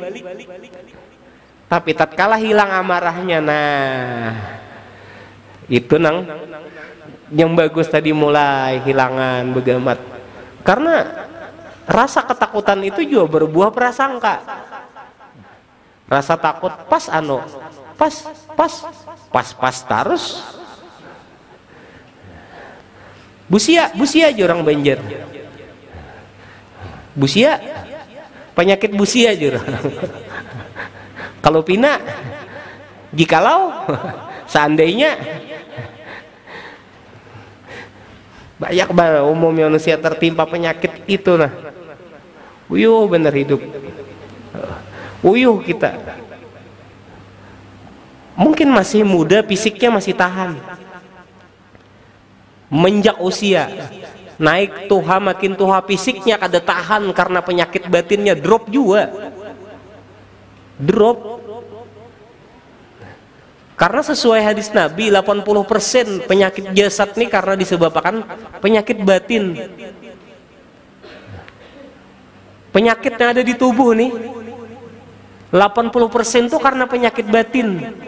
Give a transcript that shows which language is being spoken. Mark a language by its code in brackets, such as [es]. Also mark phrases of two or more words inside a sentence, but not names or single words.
[bjn] Tapi tatkala hilang amarahnya, nah itu nang yang bagus tadi mulai hilangan begamat. [id] Karena rasa ketakutan itu juga berbuah prasangka. [bjn] Rasa takut pas terus busia aja orang Banjar, busia penyakit busia aja orang. Kalau pina jikalau seandainya banyak umum manusia tertimpa penyakit itu nah uyuh bener hidup. uyuh kita. [id] Mungkin masih muda, fisiknya masih tahan. [bjn] Menjak usia, naik tuha, makin tuha, fisiknya kada tahan karena penyakit batinnya drop juga. Drop. [id] Karena sesuai hadis Nabi, 80% penyakit jasad nih karena disebabkan penyakit batin. Penyakit yang ada di tubuh nih 80% tuh karena penyakit batin.